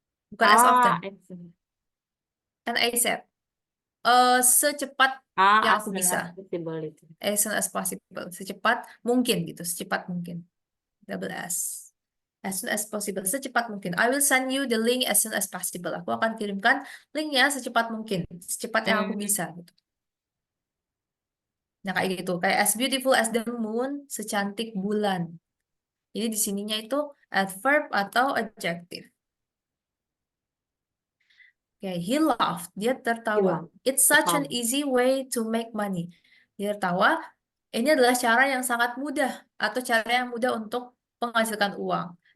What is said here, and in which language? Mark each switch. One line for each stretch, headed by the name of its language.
Indonesian: Bukan as often. Kan ASAP. Secepat yang aku bisa.
English: As soon as possible. Secepat mungkin gitu. Secepat mungkin. Double S. As soon as possible. Secepat mungkin. I will send you the link as soon as possible.
Indonesian: Aku akan kirimkan linknya secepat mungkin. Secepat yang aku bisa gitu. Nah kayak gitu.
English: Kayak as beautiful as the moon.
Indonesian: Secantik bulan. Jadi di sininya itu adverb atau adjective.
English: Okay, he laughed. Dia tertawa. It's such an easy way to make money.
Indonesian: Dia tertawa. Ini adalah cara yang sangat mudah atau cara yang mudah untuk menghasilkan uang.